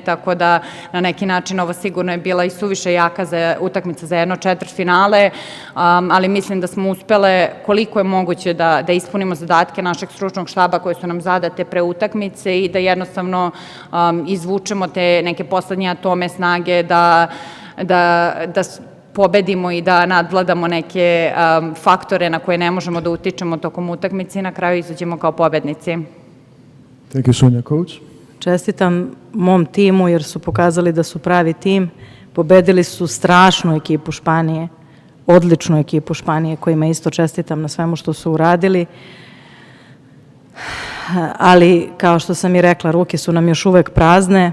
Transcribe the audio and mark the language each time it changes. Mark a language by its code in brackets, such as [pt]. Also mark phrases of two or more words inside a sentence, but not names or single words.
[sr] tako da na neki način ovo sigurno je bila i suviše jaka utakmica za jedno četvrtfinale, ali mislim da smo uspele koliko je moguće da ispunimo zadatke našeg stručnog štaba koje su nam zadate pre utakmice i da jednostavno izvučemo te neke poslednje atome snage da pobedimo i da nadvladamo neke faktore na koje ne možemo da utičemo tokom utakmice i na kraju izađemo kao pobednici. [en] Thank you, Sonja. Coach? [sr] Čestitam mom timu jer su pokazali da su pravi tim. Pobedili su strašnu ekipu Španije, odličnu ekipu Španije, kojima isto čestitam na svemu što su uradili. Ali, kao što sam i rekla, ruke su nam još uvek prazne.